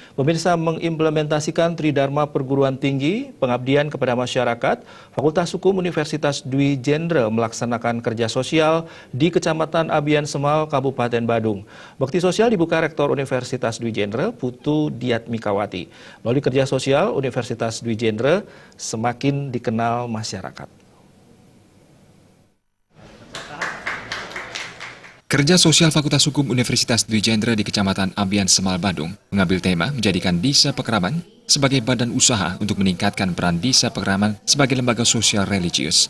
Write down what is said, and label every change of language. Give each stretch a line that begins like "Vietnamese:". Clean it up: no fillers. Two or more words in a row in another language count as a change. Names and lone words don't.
Indonesian: Pemirsa, mengimplementasikan Tridharma Perguruan Tinggi, pengabdian kepada masyarakat, Fakultas Hukum Universitas Dwi Jendra melaksanakan kerja sosial di Kecamatan Abian Semal, Kabupaten Badung. Bakti sosial dibuka Rektor Universitas Dwi Jendra, Putu Diatmikawati. Melalui kerja sosial, Universitas Dwi Jendra semakin dikenal masyarakat. Kerja sosial Fakultas Hukum Universitas Dwi Jendra di Kecamatan Abian Semal, Badung mengambil tema menjadikan Desa Pekeraman sebagai badan usaha untuk meningkatkan peran Desa Pekeraman sebagai lembaga sosial religius.